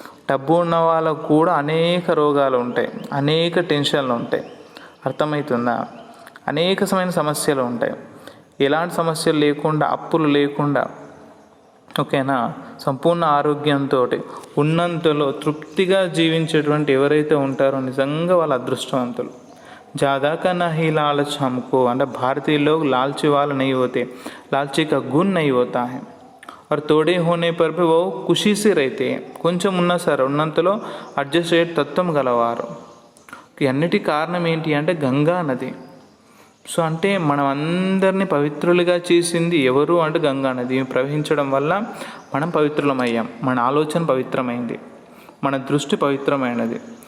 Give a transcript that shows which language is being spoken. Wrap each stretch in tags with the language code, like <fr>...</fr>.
<te>డబ్బు ఉన్న వాళ్ళకు కూడా అనేక రోగాలు ఉంటాయి, అనేక టెన్షన్లు ఉంటాయి, అర్థమవుతుందా. అనేకమైన సమస్యలు ఉంటాయి. ఎలాంటి సమస్యలు లేకుండా, అప్పులు లేకుండా, ఓకేనా, సంపూర్ణ ఆరోగ్యంతో ఉన్నంతలో తృప్తిగా జీవించేటువంటి ఎవరైతే ఉంటారో నిజంగా వాళ్ళ అదృష్టవంతులు.</te> <hi>ज़्यादा नहीं लालच हमको</hi> <te>అంటే</te> <hi>भारतीय लोग लालची वाला नहीं होते, लालची का गुण नहीं होता है और थोड़े होने पर भी वो खुशी से रहते हैं.</hi> <te>కొంచెం ఉన్నా సరే ఉన్నంతలో అడ్జస్ట్ అయ్యే తత్వం గలవారు. అన్నిటి కారణం ఏంటి అంటే గంగా నది. సో అంటే మనం అందరినీ పవిత్రులుగా చేసింది ఎవరు అంటే గంగా నది. ప్రవహించడం వల్ల మనం పవిత్రులమయ్యాం, మన ఆలోచన పవిత్రమైంది, మన దృష్టి పవిత్రమైనది.</te>